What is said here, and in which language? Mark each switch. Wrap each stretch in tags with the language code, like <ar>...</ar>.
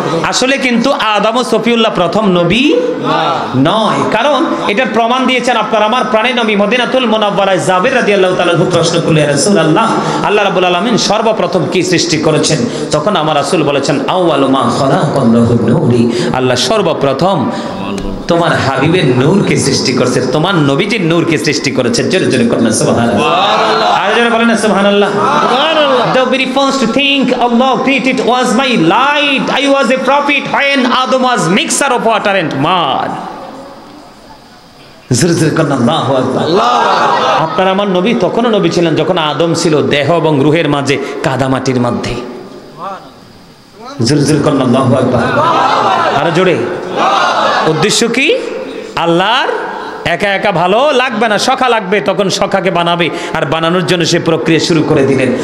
<bn>আসলে কিন্তু আদম ও সফিউল্লাহ প্রথম নবী নয়, কারণ এটার প্রমাণ দিয়েছেন আপনার আমার প্রাণের নবী মদিনাতুল মুনাওয়ারায় জাবের রাদিয়াল্লাহু তাআলা প্রশ্ন করলেন, ইয়া রাসূলুল্লাহ, আল্লাহ রাব্বুল আলামিন সর্বপ্রথম কি সৃষ্টি করেছেন? তখন আমার রাসূল বলেছেন,</bn> <ar>আউয়ালু মা খালাকাল্লাহু নূরি,</ar> <bn>আল্লাহ সর্বপ্রথম তোমার হাবিবের নূরকে সৃষ্টি করেছে, তোমার নবীজির নূরকে সৃষ্টি করেছে। জোরে জোরে করুন সুবহানাল্লাহ। আর জোরে বলেন সুবহানাল্লাহ।</bn> <en>The very first thing Allah created was my light. I was a prophet when Adam was mixture of water and mud.</en> <bn>জোরে জোরে করুন আল্লাহু আকবার। আপনার আমার নবী তখনও নবী ছিলেন যখন আদম ছিল দেহ এবং রূহের মাঝে কাদামাটির মধ্যে। জোরে জোরে করুন আল্লাহু আকবার। আর জোরে। উদ্দেশ্য কি? আল্লাহর একা একা ভালো লাগবে না, সখা লাগবে, তখন সখাকে বানাবে, আর বানানোর জন্য সে প্রক্রিয়া শুরু করে দিলেন।</bn>